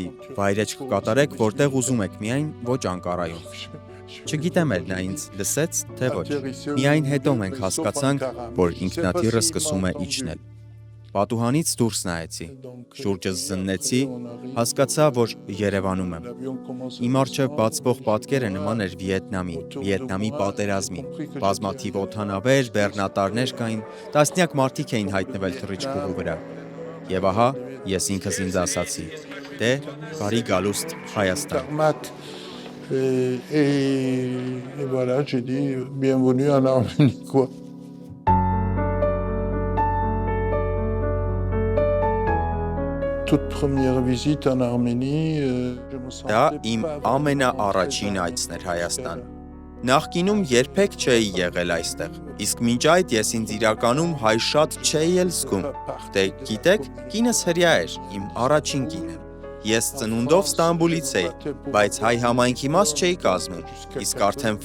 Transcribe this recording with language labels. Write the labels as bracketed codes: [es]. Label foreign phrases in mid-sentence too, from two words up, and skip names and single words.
[hy] վայրեջք կկատարեք, որտեղ ուզում եք, միայն ոչ Անկարայում։ Չգիտեմ էլ նա ինձ լսեց, թե ոչ։ Միայն հետո մենք հասկացանք, որ ինքնաթիռը սկսում է իջնել։ Պատուհանից դուրս նայեցի, շուրջս զննեցի, հասկացա, որ Երևանում եմ։ Իմ առջև բացվող պատկերը նման էր Վիետնամի պատերազմին։ Բազմաթիվ օդանավեր, բեռնատարներ կային, տասնյակ մարդիկ էին հայտնվել թռիչքուղու վրա։ Եվ ահա, ես ինքս ինձ ասացի. դե, բարի գալուստ Հայաստան։ [fr] Et voilà, j'ai dit bienvenue en Arménie, quoi. Toute première visite en Arménie, je me sentais [hy] Դա իմ ամենաառաջին այցն էր Հայաստան։ Նախկինում երբեք չէի եղել այստեղ, իսկ մինչ այդ ես ինձ իրականում հայ շատ չէի էլ զգում։ Դե գիտեք, կինս հրյա էր, իմ առաջին կինը։ Ես ծնունդով Ստամբուլից էի, բայց հայ համայնքի մաս չէի կազմում, իսկ արդեն